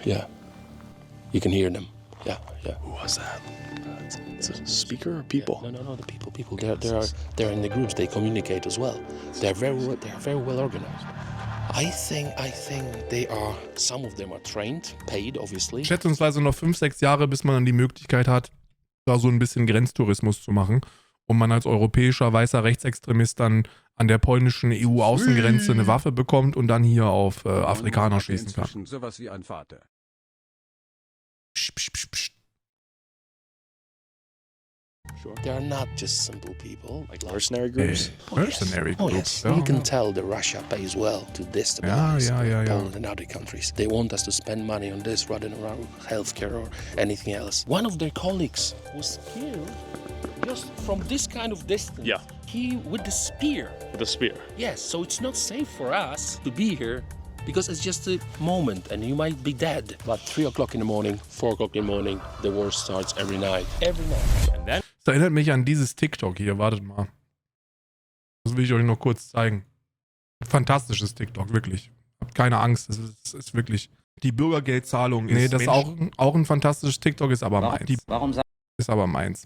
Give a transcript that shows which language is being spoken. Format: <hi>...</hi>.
<en>Yeah. You can hear them. Yeah. Who was that? It's a speaker or people? Yeah. No, the people. They're in the groups. They communicate as well. They're very well organized. I think some of them are trained, paid, obviously.</en> <de>Schätzungsweise noch 5-6 Jahre, bis man dann die Möglichkeit hat, da so ein bisschen Grenztourismus zu machen und man als europäischer weißer Rechtsextremist dann an der polnischen EU-Außengrenze eine Waffe bekommt und dann hier auf Afrikaner schießen kann. Sowas wie ein Vater.</de> <en>Sure. They are not just simple people. Like mercenary groups? Mercenary groups. Yes. You can tell that Russia pays well to destabilize Poland and other countries. They want us to spend money on this rather than around healthcare or anything else. One of their colleagues was killed just from this kind of distance. Yeah. He with the spear. With a spear? Yes, so it's not safe for us to be here because it's just a moment and you might be dead. But 3 o'clock in the morning, 4 o'clock in the morning, the war starts every night. Every night. And then?</en> <de>Das erinnert mich an dieses TikTok hier, wartet mal. Das will ich euch noch kurz zeigen. Fantastisches TikTok, wirklich. Habt keine Angst, es ist wirklich... Die Bürgergeldzahlung ist... Nee, das ist auch ein fantastisches TikTok, ist aber meins. Warum ist aber meins.</de>